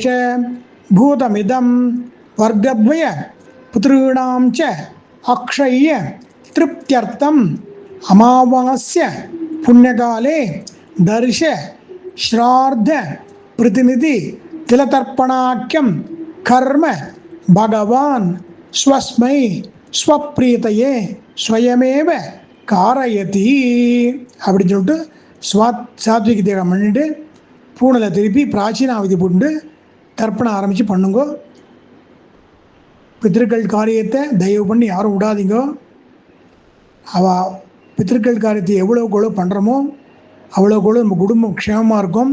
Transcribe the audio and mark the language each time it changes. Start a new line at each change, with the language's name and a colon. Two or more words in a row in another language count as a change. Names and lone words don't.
Sanskrit: भूतमिदं वर्गद्वय पुत्रीणां च अक्षय्य तृप्त्यर्थम् अमावास्य पुण्यकाले दर्श श्राद्ध प्रतिनिधि तिलतर्पणाख्यम कर्म भगवान स्वस्मै स्वप्रीतये स्वयमेव कारयति
Tamil: அப்படின்னு சொல்லிட்டு சாத்விக தேகம் பண்ணிட்டு பூனலை திருப்பி பிராச்சீனாவதி போட்டு தர்ப்பணம் ஆரம்பித்து பண்ணுங்க. பித்திருக்கள் காரியத்தை தயவு பண்ணி யாரும் விடாதீங்க. பித்திருக்கள் காரியத்தை எவ்வளோக்கு பண்ணுறோமோ அவ்வளோக்கு நம்ம குடும்பம் க்ஷேமமாக இருக்கும்.